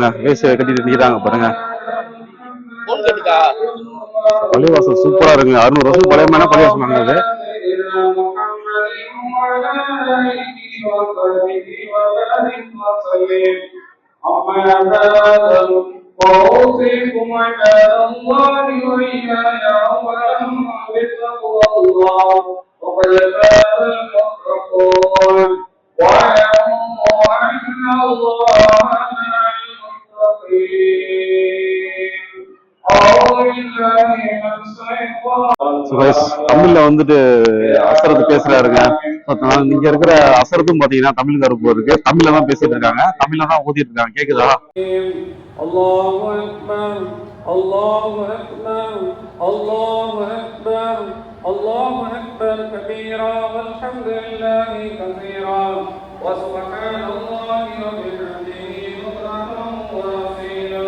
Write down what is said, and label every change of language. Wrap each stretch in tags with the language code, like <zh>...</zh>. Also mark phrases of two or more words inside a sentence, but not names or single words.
<ta>வேஸ்ட் கட்டிட்டு நிற்கிறாங்க பாருங்க. பள்ளிவாசல் சூப்பரா இருக்குங்க. 600 வருஷம் பழையமான பள்ளிவாசல் வாங்குறது.</ta> <ar>وأوصيكم عباد الله وإياي أولا بتقوى الله وقد فاز المتقون واعلموا أن الله مع المتقين.</ar> <ta>தமிழ்ல வந்துட்டு அசரத்து பேசுறாருங்க. இங்க இருக்கிற அசரத்தும் பாத்தீங்கன்னா தமிழ்காரப்பு இருக்கு. தமிழ்ல தான் பேசிட்டு இருக்காங்க, தமிழ்ல தான் ஓதிட்டு இருக்காங்க. கேக்குதா?</ta> <ar>الله أكبر الله أكبر الله أكبر الله أكبر كبيرا والحمد لله كثيرا وسبحان الله وبحمده بكرة وأصيلا.</ar>